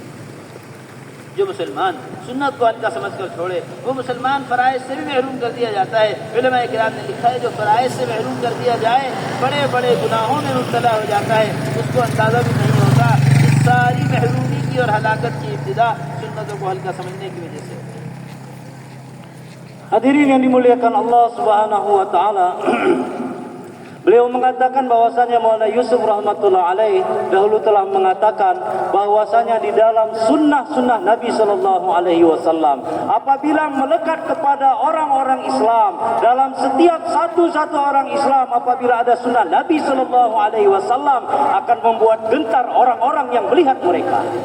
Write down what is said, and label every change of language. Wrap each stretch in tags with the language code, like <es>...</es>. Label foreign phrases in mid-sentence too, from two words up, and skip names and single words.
<hi>जो मुसलमान सुन्नत को हल्का समझ कर छोड़े, वो मुसलमान फराइज से भी महरूम कर दिया जाता है। उलमा किराम ने लिखा है, जो फराइज से महरूम कर दिया जाए, बड़े बड़े गुनाहों में मुब्तला हो जाता है, उसको अंदाज़ा भी नहीं होता। इस सारी महरूमी की और हलाकत की इब्तिदा सुन्नतों को हल्का समझने की वजह से।</hi> <id>Hadirin yang dimuliakan Allah</id> <ar>سبحانه وتعالى.</ar> <id>Beliau mengatakan bahwasanya Maulana Yusuf</id> <ar>رحمة الله عليه</ar> <id>dahulu telah mengatakan bahwasanya di dalam sunnah-sunnah Nabi</id> <ar>صلى الله عليه وسلم,</ar> <id>apabila melekat kepada orang-orang Islam, dalam setiap satu orang Islam, apabila ada sunnah Nabi</id> <ar>صلى الله عليه وسلم,</ar> <id>akan membuat gentar orang-orang yang melihat mereka.</id>